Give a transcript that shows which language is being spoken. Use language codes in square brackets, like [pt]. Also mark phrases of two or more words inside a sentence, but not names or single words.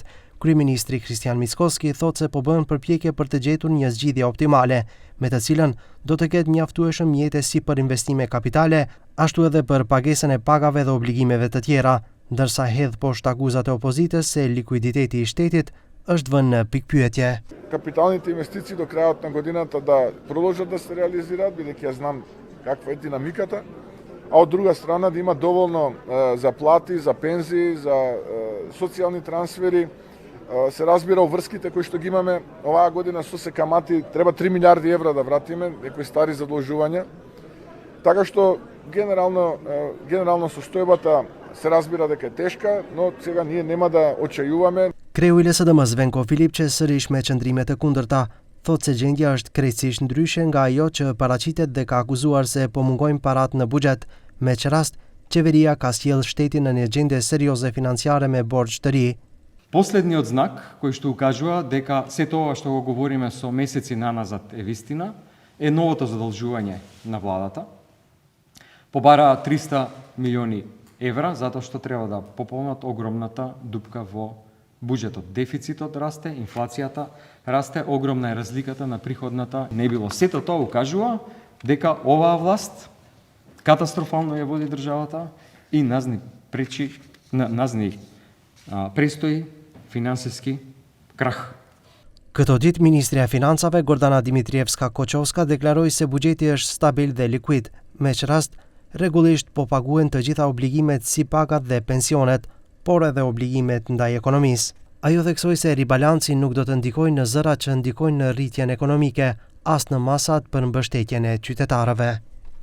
[sq] Kryeministri Kristian Mickoski thotë se po bëhen përpjekje për të gjetur një zgjidhje optimale, me të cilën do të ketë mjaftueshëm mjete si për investime kapitale, ashtu edhe për pagesën e pagave dhe obligimeve të tjera, ndërsa hedh poshtë akuzat e opozitës se likuiditeti i shtetit është vënë në pikpyetje. [mk] Капиталните инвестиции до крајот на годината да продолжат да се реализираат, бидејќи ја знам каква е динамиката, а од друга страна да има доволно за плати, за пензии, за социјални трансфери. Се разбира врските кои што ги имаме оваа година со се камати, треба 3 милиарди евра да вратиме, некои стари задолжувања. Така што генерално состојбата се разбира дека е тешка, но сега ние нема да очајуваме. [sq] Kreu i LSDM-s Venko Filipçe sërish me qëndrime të kundërta, thotë se gjendja është krejtësisht ndryshe nga ajo që paraqitet dhe ka akuzuar se po mungojnë parat në buxhet, me që rast qeveria ka sjellë shtetin në një gjendje serioze financiare me borxh të ri. [mk] Последниот знак кој што укажува дека се тоа што го говориме со месеци наназад е вистина, е новото задолжување на владата. Побара 300 милиони евра затоа што треба да пополнат огромната дупка во буџетот. Дефицитот расте, инфлацијата расте, огромна е разликата на приходната. Не било. Сето тоа укажува дека оваа власт катастрофално ја води државата и назни престои финансиски крах. [sq] Këto ditë Ministria e Financave Gordana Dimitrievska-Koçovska deklaroi se buxheti është stabil dhe likuid, me që rast rregullisht po paguen të gjitha obligimet si pagat dhe pensionet, por edhe obligimet ndaj ekonomisë. Ajo theksoi se ribalanci nuk do të ndikojë në zëra që ndikojnë në rritjen ekonomike, as në masat për mbështetjen e qytetarëve.